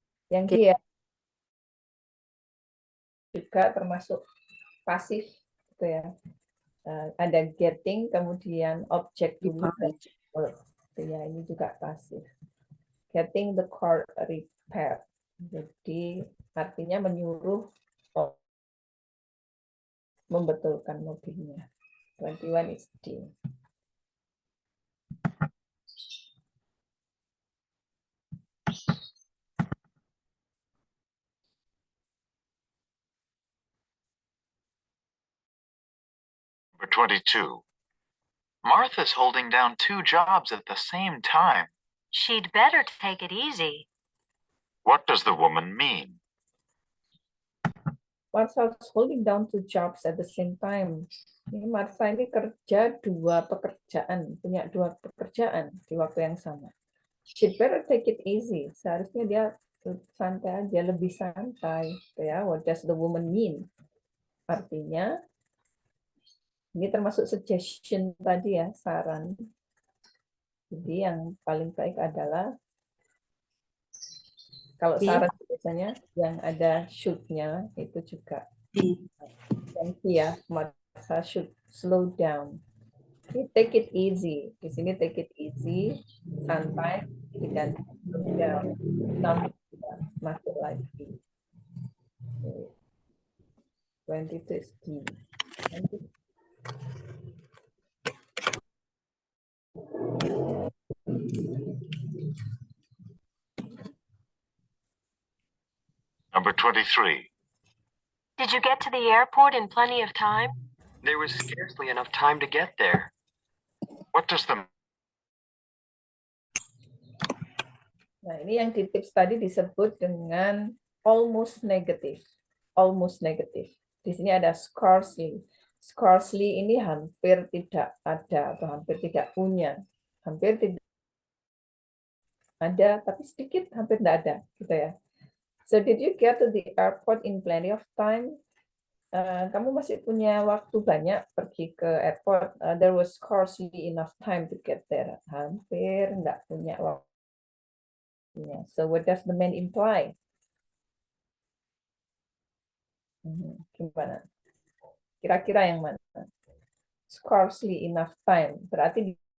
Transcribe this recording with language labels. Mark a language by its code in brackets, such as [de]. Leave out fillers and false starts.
[id] Yang dia juga termasuk pasif gitu ya. Ada getting, kemudian objek dulu dan verb. Ya, ini juga pasif. [en] Getting the car repaired. [id] Jadi artinya menyuruh membetulkan mobilnya. [en] 21 is D. Number 22. Martha's holding down 2 jobs at the same time. She'd better take it easy. What does the woman mean? Martha holding down 2 jobs at the same time. [id] Ini Martha ini kerja 2 pekerjaan, punya 2 pekerjaan di waktu yang sama. [en] She'd better take it easy. [id] Seharusnya dia santai aja, lebih santai. [en] Ya, what does the woman mean? [id] Artinya, ini termasuk suggestion tadi ya, saran. Jadi yang paling baik adalah, kalau saran biasanya yang ada should-nya itu juga. Ganti ya, [en] Martha should slow down. Okay, take it easy. [id] Di sini [en] take it easy, santai, dan slow down. [id] Masuk lagi. [en] 22 is D. Number 23. Did you get to the airport in plenty of time? There was scarcely enough time to get there. What does the [id] Nah, ini yang di tips tadi disebut dengan almost negative. Almost negative. Di sini ada scarcely. Scarcely ini hampir tidak ada atau hampir tidak punya. Hampir tidak ada, tapi sedikit, hampir tidak ada. Gitu ya. [en] So, did you get to the airport in plenty of time? [id] Kamu masih punya waktu banyak pergi ke airport. [en] There was scarcely enough time to get there. [id] Hampir tidak punya waktu. [en] So what does the man imply? [id] Gimana? Kira-kira yang mana? [en] Scarcely enough time. [id] Berarti